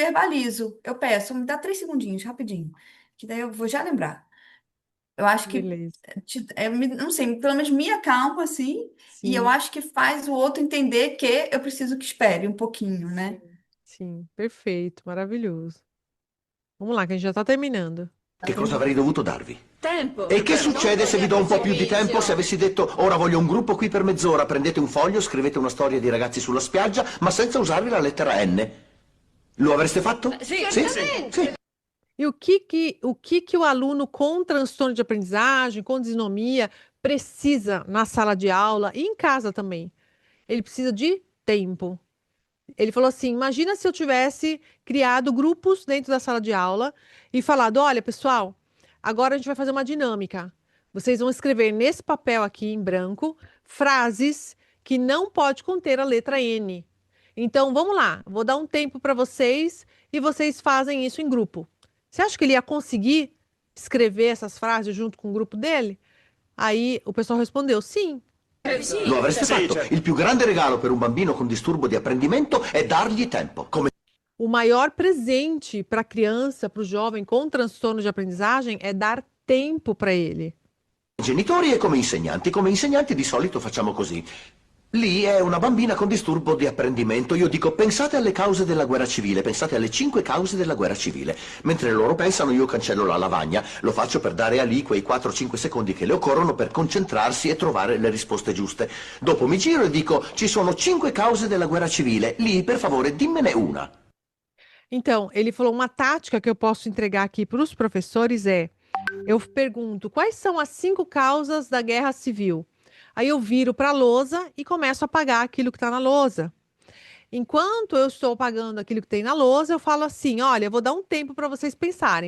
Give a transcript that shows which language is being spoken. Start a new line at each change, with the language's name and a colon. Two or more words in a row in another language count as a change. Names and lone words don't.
Portuguese: eu verbalizo, eu peço, me dá 3 segundinhos, rapidinho, que daí eu vou já lembrar. Eu acho que, Beleza. não sei, pelo menos me acalma, assim, e eu Sim, acho que faz o outro entender que eu preciso que espere um pouquinho, né? sim, sim. Perfeito, maravilhoso. Vamos lá, que a gente já está terminando.
Italian: Che cosa avrei dovuto darvi? Tempo. E che succede se vi do un po' più di tempo? Se avessi detto ora voglio un gruppo qui per mezz'ora, prendete un foglio, scrivete una storia di ragazzi sulla spiaggia, ma senza usare la lettera N. Lo avreste fatto? Sì, Sì? certamente. Sì.
Portuguese: E o aluno com transtorno de aprendizagem, com dislexia, precisa na sala de aula e em casa também? Ele precisa de tempo. Ele falou assim: imagina se eu tivesse criado grupos dentro da sala de aula e falado: olha, pessoal, agora a gente vai fazer uma dinâmica. Vocês vão escrever nesse papel aqui em branco frases que não pode conter a letra N. Então, vamos lá, vou dar um tempo para vocês e vocês fazem isso em grupo. Você acha que ele ia conseguir escrever essas frases junto com o grupo dele? Aí o pessoal respondeu: sim.
Italian: Lo avreste Sì, fatto. certo. Il più grande regalo per un bambino con disturbo di apprendimento è dargli tempo. Come
Portuguese: O maior presente para a criança, para o jovem com transtorno de aprendizagem é dar tempo para ele.
Italian: genitori e come insegnanti. Come insegnanti di solito facciamo così. Lì è una bambina con disturbo di apprendimento. Io dico pensate alle cause della guerra civile, pensate alle 5 cause della guerra civile. Mentre loro pensano io cancello la lavagna, lo faccio per dare a lì quei 4-5 secondi che le occorrono per concentrarsi e trovare le risposte giuste. Dopo mi giro e dico ci sono 5 cause della guerra civile, lì per favore dimmene una.
Portuguese: Então, ele falou uma tática que eu posso entregar aqui para os professores é: eu pergunto quais são as 5 causas da guerra civil. Aí eu viro para a lousa e começo a apagar aquilo que está na lousa. Enquanto eu estou apagando aquilo que tem na lousa, eu falo assim: olha, eu vou dar um tempo para vocês pensarem.